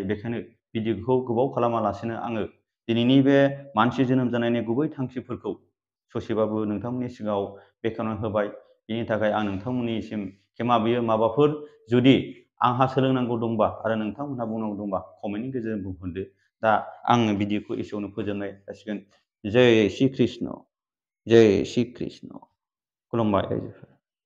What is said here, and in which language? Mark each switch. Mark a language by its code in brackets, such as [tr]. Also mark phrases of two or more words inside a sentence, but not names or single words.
[brx] बेखायनो भिडिअखौ गोबाव खालामालासिनो आङो दिनैनि बे मानसि जोनोम जानायनि गुबै थांखिफोरखौ ससेबाबो नोंथांमोननि सिगाङाव बेखेवना होबाय। बेनि थाखाय आं नोंथांमोननिसिम क्षमा बियो। माबाफोर जुदि आंहा सोलोंनांगौ दंबा आरो नोंथांमोनहा बुंनांगौ दंबा कमेन्टनि गेजेरजों बुंहरदो। दा आङो भिडिअखौ एसेयावनो फोजोबनाय जासिगोन। [hi] जय श्री कृष्ण, जय श्री कृष्ण। [brx] खुलुमबाय रायजोफोर।